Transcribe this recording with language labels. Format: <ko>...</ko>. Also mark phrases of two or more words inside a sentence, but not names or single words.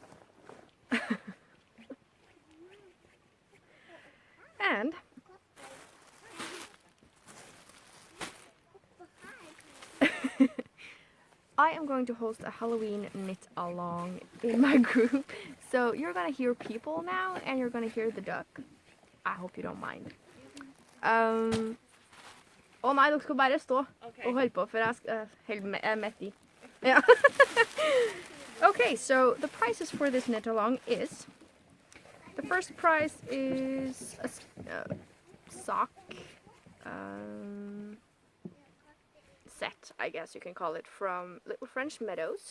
<en>And I am going to host a Halloween knit along in my group. So you're gonna hear people now, and you're gonna hear the duck. I hope you don't mind.</en> <no>Å nei, dere skal bare stå og holde på, for jeg er mett i.</no> <en>Yeah. Okay, so the prices for this knit along is, the first price is a sock set, I guess you can call it, from Little French Meadows.</en>